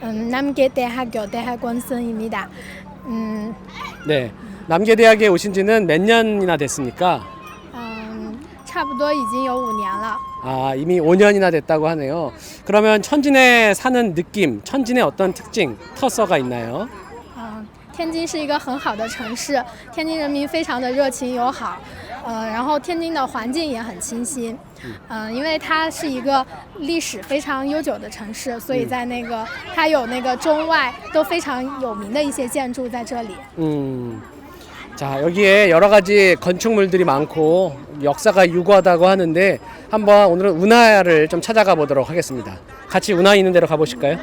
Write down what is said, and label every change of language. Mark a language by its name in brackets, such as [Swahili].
[Korean] 남계대학교 대학원생입니다. 네, 남계대학에 오신 지는 몇 년이나 됐습니까? [Chinese] 差不多已经有5年了。 [Korean] 아, 이미 5년이나 됐다고 하네요. 그러면 천진에 사는 느낌, 천진의 어떤 특징,特色가 있나요? [Chinese] 天津是一个很好的城市，天津人民非常的热情友好，然后天津的环境也很清新，因为它是一个历史非常悠久的城市，所以在那个它有那个中外都非常有名的一些建筑在这里。 [Korean] 자, 여기에 여러 가지 건축물들이 많고 역사가 유구하다고 하는데 한번 오늘은 운하를 좀 찾아가 보도록 하겠습니다. 같이 운하 있는 데로 가보실까요?